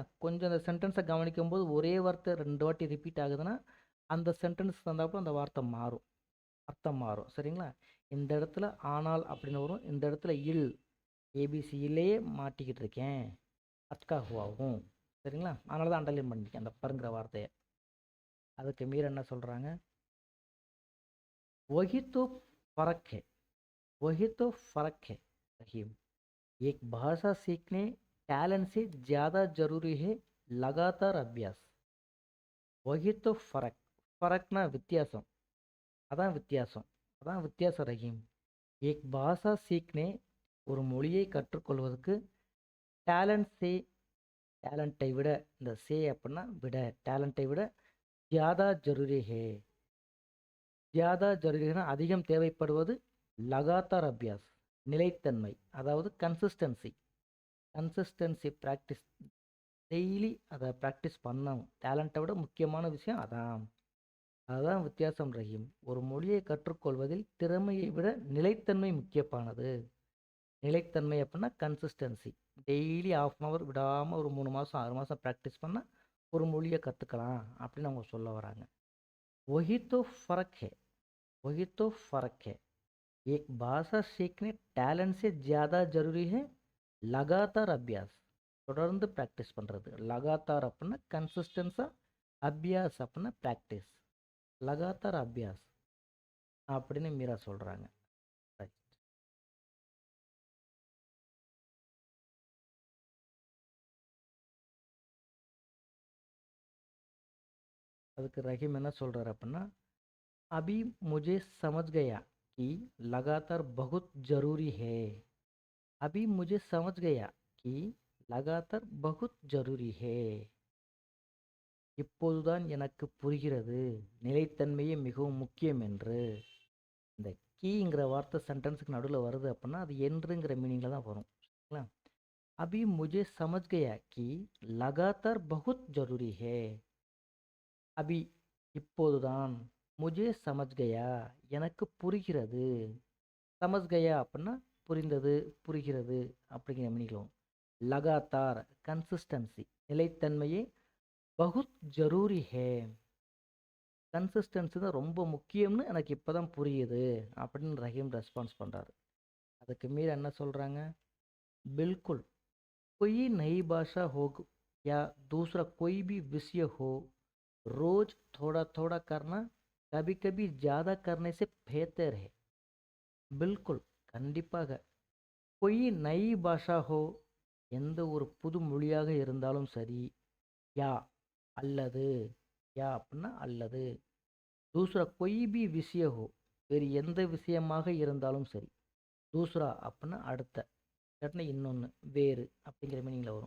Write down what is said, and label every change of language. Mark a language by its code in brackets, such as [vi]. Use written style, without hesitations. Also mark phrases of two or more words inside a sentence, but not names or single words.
[ta] கொஞ்சம் அந்த சென்டென்ஸை கவனிக்கும் போது ஒரே வார்த்தை 2 வாட்டி ரிப்பீட் ஆகுதுன்னா அந்த சென்டென்ஸ் தந்தாப்புல அந்த வார்த்தை மாறும், அர்த்தம் மாறும். சரிங்களா? இந்த இடத்துல ஆனால் அப்படின்னு வரும், இந்த இடத்துல இல் ஏபிசியிலேயே மாட்டிக்கிட்டு இருக்கேன், அட்கா ஹுவாவும். சரிங்களா? அதனால தான் அண்டர்லைன் பண்ணியிருக்கேன் அந்த பருங்கிற வார்த்தையை. அதுக்கு மீற என்ன சொல்கிறாங்க, [hi] वही तो फर्क है, वही तो फर्क है रहीम, एक भाषा सीखने टैलेंट से ज़्यादा जरूरी है लगातार अभ्यास. वही तो फर्क, फर्कना [ta] வித்தியாசம், அதான் வித்தியாசம், அதான் வித்தியாசம் ரஹீம். [hi] एक भाषा सीखने [ta] ஒரு மொழியை கற்றுக்கொள்வதற்கு [hi] टैलेंट से, [ta] டேலண்ட்டை விட, இந்த சே அப்படின்னா விட, டேலண்ட்டை விட [hi] ज़्यादा ज़रूरी है, [ta] ஜியாதா ஜருரினா அதிகம் தேவைப்படுவது, [hi] लगातार अभ्यास [ta] நிலைத்தன்மை, அதாவது [en] consistency, consistency practice, [ta] டெய்லி அதை ப்ராக்டிஸ் பண்ணணும். டேலண்ட்டை விட முக்கியமான விஷயம் அதான், அதுதான் வித்தியாசம் ரஹீம். ஒரு மொழியை கற்றுக்கொள்வதில் திறமையை விட நிலைத்தன்மை முக்கியமானது. நிலைத்தன்மை அப்படின்னா கன்சிஸ்டன்சி, டெய்லி ½ விடாமல் ஒரு 3 மாதம் 6 மாதம் ப்ராக்டிஸ் பண்ணால் ஒரு மொழியை கற்றுக்கலாம் அப்படின்னு அவங்க சொல்ல வராங்க. [hi] वही तो फर्क है, वही तो फर्क है, एक भाषा सीखने टैलेंट से ज़्यादा जरूरी है लगातार अभ्यास. [ta] தொடர்ந்து ப்ராக்டிஸ் பண்ணுறது. லகாத்தார் அப்படின்னா கன்சிஸ்டன்ஸாக, அபியாஸ் அப்படின்னா ப்ராக்டிஸ். [hi] लगातार अभ्यास [ta] அப்படின்னு மீரா சொல்கிறாங்க. ரைட். அதுக்கு ரஹீம் என்ன சொல்கிறார் அப்படின்னா, [hi] अभी मुझे समझ गया कि लगातार बहुत ज़रूरी है. अभी मुझे समझ गया कि लगातार बहुत ज़रूरी है. [ta] இப்போதுதான் எனக்கு புரிகிறது நிலைத்தன்மையே மிகவும் முக்கியம் என்று. இந்த கீங்கிற வார்த்தை சென்டென்ஸுக்கு நடுவில் வருது அப்படின்னா அது என்றுங்கிற மீனிங்கில் தான் வரும். சரிங்களா? [hi] अभी मुझे समझ गया कि लगातार बहुत ज़रूरी है. [ta] अभी இப்போதுதான், [hi] मुझे समझ गया [ta] எனக்கு புரிகிறது, [hi] समझ गया [ta] அப்படின்னா புரிந்தது, புரிகிறது அப்படிங்கிற மீனிங்களும். லகாத்தார் கன்சிஸ்டன்சி நிலைத்தன்மையே, [hi] बहुत ज़रूरी है [ta] கன்சிஸ்டன்சி தான் ரொம்ப முக்கியம்னு எனக்கு இப்போ தான் புரியுது அப்படின்னு ரஹீம் ரெஸ்பான்ஸ் பண்ணுறாரு. அதுக்கு மீறி என்ன சொல்கிறாங்க, [hi] बिल्कुल कोई नई भाषा हो या दूसरा कोई भी विषय हो, रोज थोड़ा थोड़ा करना कभी कभी ज़्यादा करने से बेहतर है. बिल्कुल கண்டிப்பாக, कोई नई भाषा हो, [ta] எந்த ஒரு புது மொழியாக இருந்தாலும் சரி, யா அல்லது, யா அப்படின்னா அல்லது, [hi] दूसरा कोई भी विषय हो [ta] வேறு எந்த விஷயமாக இருந்தாலும் சரி, தூசரா அப்படின்னா அடுத்த, இல்லாட்டினா இன்னொன்று, வேறு அப்படிங்கிற மீனிங்கில் வரும்.